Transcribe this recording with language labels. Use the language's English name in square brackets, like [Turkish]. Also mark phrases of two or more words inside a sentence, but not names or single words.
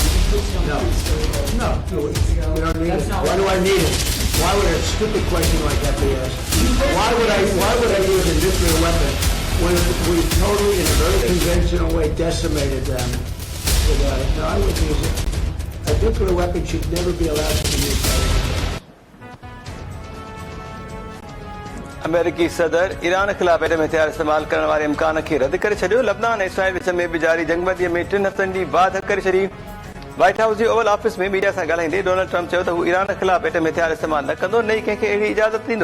[English] No. No. We don't need it. Why do I need it? Why would a stupid question like that be asked? Why would I use a nuclear weapon when we totally, in a very conventional way, decimated them without it? No, I wouldn't use it. A nuclear weapon should never be allowed to be used by anyone. [Sindhi] अमेरिकी सदर ईरान ख़िलाफ़ एटम हथियार इस्तेमाल करण वारे इम्कान खे रद्द करे छॾियो। लबनान ऐं इसराइल विच में बि जारी जंगबंदीअ में 3 हफ़्तनि जी वाध करे छॾी। व्हाइट हाउस जी ओवल ऑफिस में मीडिया सां ॻाल्हाईंदे डोनाल्ड ट्रम्प चयो त हू ईरान ख़िलाफ़ एटम हथियार इस्तेमाल न कंदो, न ई कंहिंखे अहिड़ी इजाज़त ॾींदो।